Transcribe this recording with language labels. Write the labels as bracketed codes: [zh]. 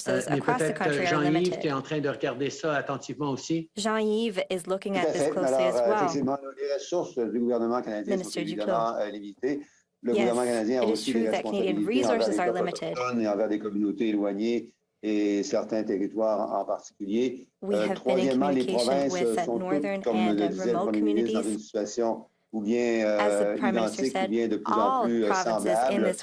[fr] Mais peut-être Jean-Yves, tu es en train de regarder ça attentivement aussi. [en] Jean-Yves is looking at this closely as well. [fr] Effectivement, les ressources du gouvernement canadien sont évidemment limitées. Le gouvernement canadien a aussi des responsabilités envers les peuples autochtones et envers des communautés éloignées et certains territoires en particulier. Troisièmement, les provinces sont toutes, comme le disait le Premier ministre, dans une situation ou bien identique ou bien de plus en plus semblable.